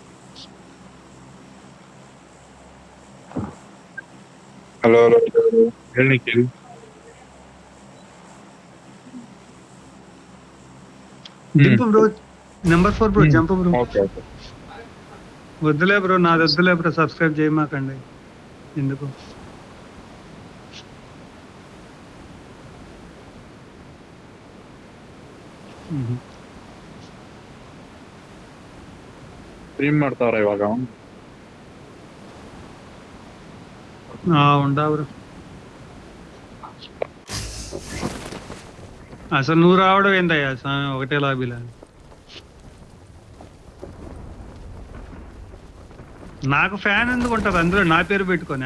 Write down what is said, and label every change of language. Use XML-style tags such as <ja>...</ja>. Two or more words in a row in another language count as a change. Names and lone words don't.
<te>హలో హలో నిఖిల్. దింపు బ్రో. నెంబర్ 4 బ్రో. జంప్ బ్రో. ఓకే ఓకే. వద్దులే బ్రో. నాది వద్దులే బ్రో. సబ్స్క్రైబ్ చేయమాకండి. ఎందుకు?</te> <kn>ಸ್ಟ್ರೀಮ್ ಮಾಡ್ತಾವ್ರ ಇವಾಗ?</kn> <te>ఉండా బ్రో. అసలు నువ్వు రావడం ఏందయ్యా స్వామి ఒకటే లాబీలా? నాకు ఫ్యాన్ ఎందుకు ఉంటుంది అందులో నా పేరు పెట్టుకొని?</te>